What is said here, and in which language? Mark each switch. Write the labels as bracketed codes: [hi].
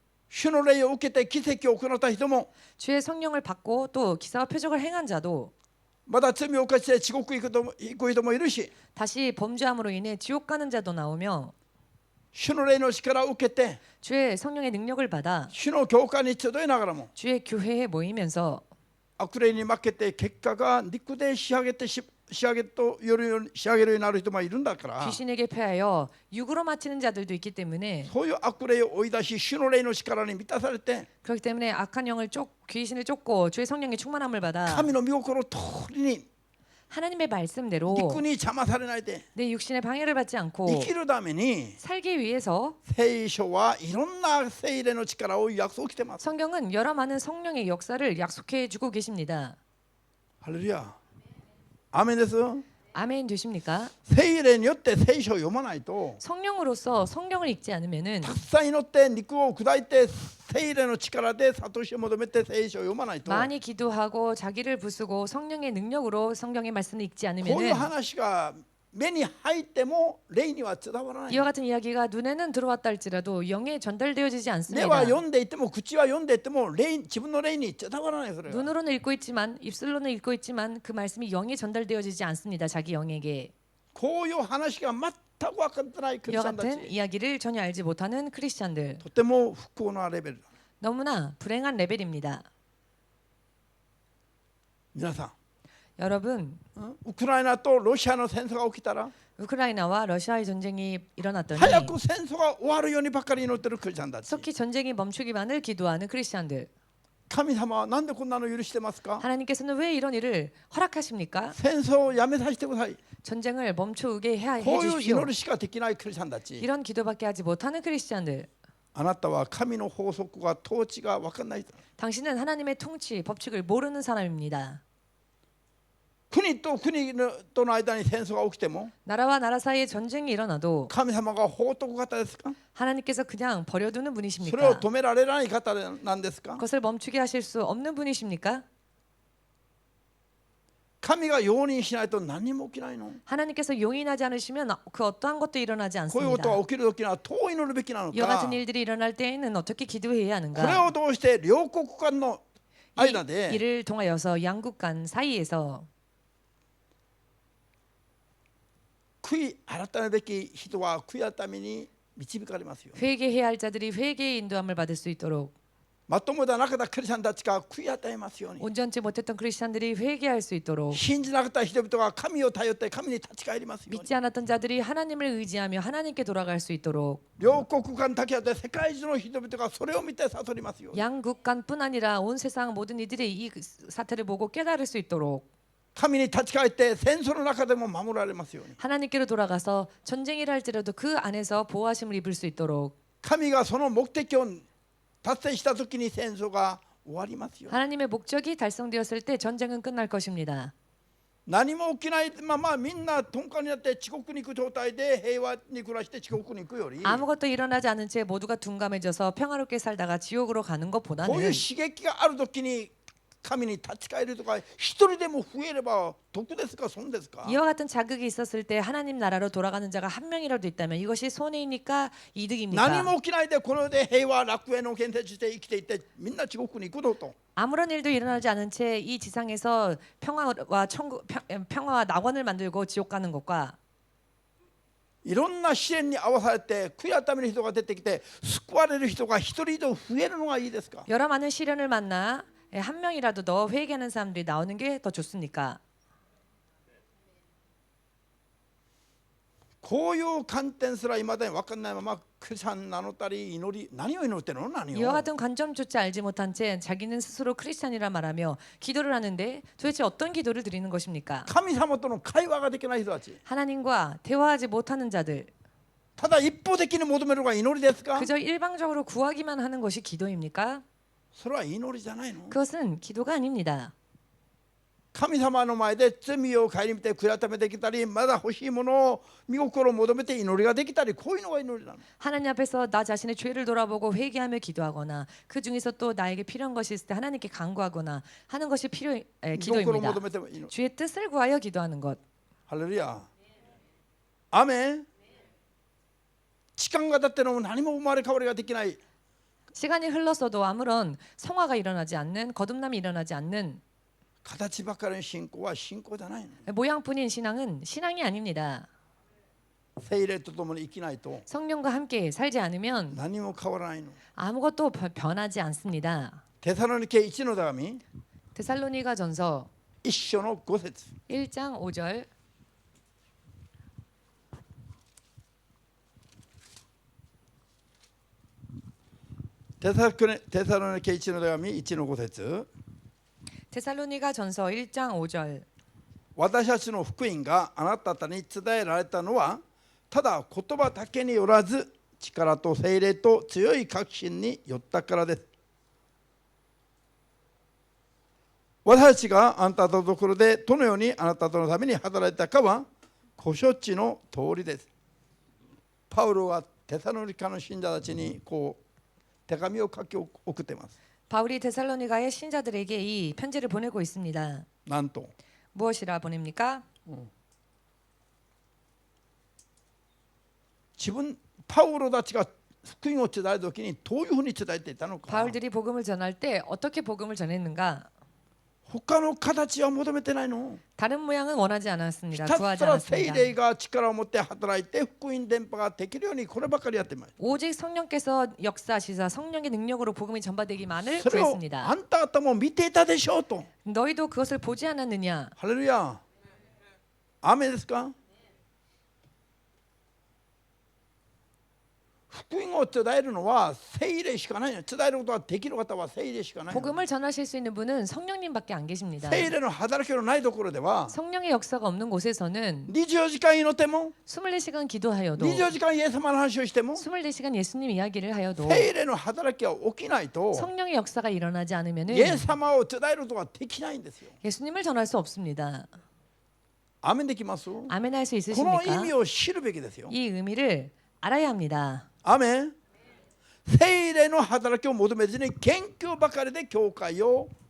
[ja] 主の霊を受けて奇跡を行った人も [ko] 주의 성령을 받고 또 기사와 표적을 행한 자도 [ja] まだ罪を犯して地獄行く人もいるし [ko] 다시 범죄함으로 인해 지옥 가는 자도 나오며 [ja] 主の霊の力を受けて [ko] 주의 성령의 능력을 받아 [ja] 主の教会に集いながらも [ko] 주의 교회에 모이면서 [ja] 悪霊に負けて結果が肉で仕上げるようになる人もいるんだから [ko] 귀신에게 패하여 육으로 마치는 자들도 있기 때문에 [ja] そういう悪霊を追い出し主の霊の力に満たされて [ko] 그렇기 때문에 악한 영을 귀신을 쫓고 주의 성령의 충만함을 받아 [ja] 神の御心通りに [ko] 하나님의 말씀대로 [ja] 肉に邪魔されないで [ko] 내 육신의 방해를 받지 [ja] 生 [ko] 않고 [ja] きるために [ko] 살기 위해서 [ja] 聖書はいろんな聖霊の力を約束してます。 [ko] 성경은 여러 많은 성령의 역사를 약속해 주고 계십니다. [ja] ハレルヤ。アーメンです。 [ko] 아멘 되십니까? [ja] 聖霊によって聖書を読まないと [ko] 성령으로서 성경을 읽지 않으면은 [ja] たくさん祈って肉を砕いて聖霊の力で悟しを求めて聖書を読まないと [ko] 많이 기도하고 자기를 부수고 성령의 능력으로 성경의 말씀을 읽지 [ja] こういう [ko] 않으면은 [ja] 話が目に入っても霊には伝わらない。 [ko] 이와 같은 이야기가 눈에는 들어왔다 할지라도 영에 전달되어지지 [ja] 目 [ko] 않습니다. [ja] は読んでいても口は読んでいても自分の霊に伝わらない。それは [ko] 눈으로는 읽고 있지만 입술로는 읽고 있지만 그 말씀이 영에 전달되어지지 않습니다. 자기 영에게. [ja] こういう話が全く分かってないクリス [ko] 이와 [ja] チャンた [ko] 같은 [ja] ち [ko] 이야기를 전혀 알지 못하는 크리스찬들 [ja] とても不幸なレベルだ。 [ko] 너무나 불행한 레벨입니다. [ja] 皆さん [ko] 여러분 [ja] ウクライナとロシアの戦争が起きたら [ko] 우크라이나와 러시아의 전쟁이 일어났더니 [ja] 早く戦争が終わるようにばかり祈ってるクリスチャンたち。 [ko] 속히 전쟁이 멈추기만을 기도하는 크리스찬들 [ja] 神様はなんでこんなの許してますか？ [ko] 하나님께서는 왜 이런 일을 허락하십니까? [ja] 戦争をやめさせてください。 [ko] 전쟁을 멈추게 [ja] こういう [ko] 해주십시오. [ja] 祈りしかできないクリスチャンたち。 [ko] 이런 기도밖에 하지 못하는 크리스찬들 [ja] あなたは神の法則が統治が分かんない。 [ko] 당신은 하나님의 통치 법칙을 모르는 사람입니다. [ja] 国と国との間に戦争が起きても [ko] 나라와 나라 사이에 전쟁이 일어나도 [ja] 神様が放っとく方ですか？ [ko] 하나님께서 그냥 버려두는 [ja] それを [ko] 분이십니까? [ja] 止められない方なんですか？ [ko] 그것을 멈추게 하실 수 없는 분이십니까? [ja] 神が容認しないと何も起きないの。 [ko] 하나님께서 용인하지 않으시면 그 어떠한 것도 일어나지 [ja] こういうこと [ko] 않습니다. [ja] が起きるときにはどう祈るべきなの [ko] 이와 [ja] か。 [ko] 같은 일들이 일어날 때에는 어떻게 기도해야 [ja] これ [ko] 하는가? [ja] を通して両国間の間 [ko] 이 [ja] で [ko] 일을 통하여서 양국 간 사이에서 [ja] 悔い改めべき人は悔い改めに導かれますよ。 [ko] 회개해야 할 자들이 회개의 인도함을 받을 수 있도록 [ja] まともでなかったクリスチャンたちが悔い改めますように。 [ko] 온전치 못했던 크리스찬들이 회개할 수 있도록 [ja] 信じなかった人々が神を頼って神に立ち返りますように。 [ko] 믿지 않았던 자들이 하나님을 의지하며 하나님께 돌아갈 수 있도록 [ja] 両国間だけあって世界中の人々がそれを見て悟りますように。 [ko] 양국 간뿐 아니라 온 세상 모든 이들이 이 사태를 보고 깨달을 수 있도록 [ja] 神に立ち返って戦争の中でも守られますように。 [ko] 하나님께로 돌아가서 전쟁이라 할지라도 그 안에서 보호하심을 입을 수 있도록 [ja] 神がその目的を達成した時に戦争が終わりますよ。 [ko] 하나님의 목적이 달성되었을 때 전쟁은 끝날 것입니다. [ja] 何も起きないままみんな鈍感になって地獄に行く状態で平和に暮らして地獄に行くより、 [ko] 아무것도 일어나지 않은 채 모두가 둔감해져서 평화롭게 살다가 지옥으로 가는 [ja] こういう [ko] 것보다는 [ja] 刺激がある時に神に立ち返るとか一人でも増えれば得ですか損ですか？ [ko] 이와 같은 자극이 있었을 때 하나님 나라로 돌아가는 자가 한 명이라도 있다면 이것이 손해이니까 [ja] 何 [ko] 이득입니까? [ja] も起きないでこの世で平和楽園の建設して生きていってみんな地獄に行くのと。 [ko] 아무런 일도 일어나지 않은 채 이 지상에서 평화와 낙원을 만들고 지옥 가는 것과 [ja] いろんな試練に遭わされて悔い改める人が出てきて救われる人が一人以上増えるのがいいですか？ [ko] 여러 많은 시련을 만나 한 명이라도 더 회개하는 사람들이 나오는 게 더 좋습니까? [ja] こういう観点すらいまだに分かんないままクリスチャン名乗ったり祈り何を祈ってるの何 [ko] 이와 [ja] を [ko] 같은 관점조차 알지 못한 채 자기는 스스로 크리스찬이라 말하며 기도를 하는데 도대체 어떤 기도를 드리는 것입니까? [ja] 神様との会話ができない人たち [ko] 하나님과 대화하지 못하는 자들 [ja] ただ一方的に求めるのが祈りですか？ [ko] 그저 일방적으로 구하기만 하는 것이 기도입니까? [ja] それは祈りじゃないの。 [ko] 그것은 기도가 아닙니다. [ja] 神様の前で罪を顧みて悔い改めてきたり、まだ欲しいものを御心を求めて祈りができたり、こういうのが祈りなの。 [ko] 하나님 앞에서 나 자신의 죄를 돌아보고 회개하며 기도하거나 그 중에서 또 나에게 필요한 것이 있을 때 하나님께 간구하거나 하는 것이 [ja] 御心を [ko] 기도입니다. [ja] 求めてもいいの。 [ko] 주의 뜻을 구하여 기도하는 것. [ja] ハレルヤ。アメン。時間が経っても何も生まれ変わりができない。 [ko] 시간이 흘렀어도 아무런 성화가 일어나지 않는 거듭남이 일어나지 않는 [ja] 形ばかりの信仰は信仰じゃないの。 [ko] 모양뿐인 신앙은 신앙이 아닙니다. [ja] 聖霊とともに生きないと [ko] 성령과 함께 살지 않으면 [ja] 何も変わらないの。 [ko] 아무것도 변하지 않습니다. [ja] テサロニケ1の手紙 [ko] 데살로니가전서 [ja] 1章の5節。 [ko] 1장 5절. [ja] テサロニケ1の手紙1の5節。 [ko] 데살로니가전서 1장 5절. [ja] 私たちの福音があなた方に伝えられたのはただ言葉だけによらず力と聖霊と強い確信によったからです。私たちがあなたのところでどのようにあなたのために働いたかはご承知の通りです。パウロはテサロニカの信者たちにこう手紙を書き送っています。 [ko] 바울이 데살로니가의 신자들에게 이 편지를 보내고 있습니다. [ja] なんと [ko] 무엇이라 보냅니까? [ja] 自分パウロたちが福音を伝えるときにどういうふうに伝えていたのか。 [ko] 바울들이 복음을 전할 때 어떻게 복음을 전했는가? [ja] 他の形は求めてないの。 [ko] 다른 모양은 원하지 않았습니다. [ja] ひた [ko] 구하지 [ja] すら聖 [ko] 않았습니다. [ja] 霊が力を持って働いて福音伝播ができるようにこればかりやってます。 [ko] 오직 성령께서 역사하시사 성령의 능력으로 복음이 전파되기만을 [ja] それを [ko] 구했습니다. [ja] あんた方も見ていたでしょうと。 [ko] 너희도 그것을 보지 않았느냐? [ja] ハレルヤ。アーメンですか。福音を伝えるのは聖霊しかない。伝えることができる方は聖霊しかない。 [ko] 복음을 전하실 수 있는 분은 성령님밖에 안 계십니다. [ja] 聖霊の働きのないところでは [ko] 성령의 역사가 없는 곳에서는 [ja] 24時間祈っても [ko] 24시간 기도하여도 [ja] 24時間イエス様の話をしても [ko] 24시간 예수님 이야기를 하여도 [ja] 聖霊の働きが起きないと [ko] 성령의 역사가 일어나지 않으면은 [ja] イエス様を伝えることができないんですよ。 [ko] 예수님을 전할 수 없습니다. [ja] アーメンできます。 [ko] 아멘 할 수 [ja] この意 [ko] 있으십니까? [ja] 味を知るべきですよ。 [ko] 이 의미를 알아야 합니다. [ja] アーメン。聖霊の働きを求めずに研究ばかりで教会を